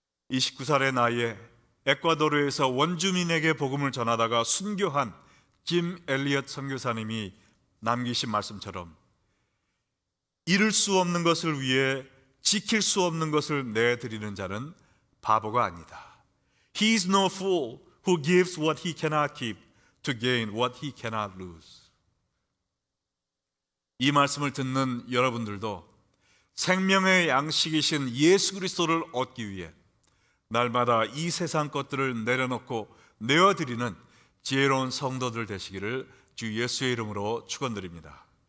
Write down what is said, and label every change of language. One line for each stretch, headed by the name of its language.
Korean: 29살의 나이에 에콰도르에서 원주민에게 복음을 전하다가 순교한 짐 엘리엇 선교사님이 남기신 말씀처럼 이룰 수 없는 것을 위해 지킬 수 없는 것을 내드리는 자는 바보가 아니다.
English: He is no fool who gives what he cannot keep to gain what he cannot lose.
Korean: 이 말씀을 듣는 여러분들도 생명의 양식이신 예수 그리스도를 얻기 위해 날마다 이 세상 것들을 내려놓고 내어드리는 지혜로운 성도들 되시기를 주 예수의 이름으로 축원드립니다.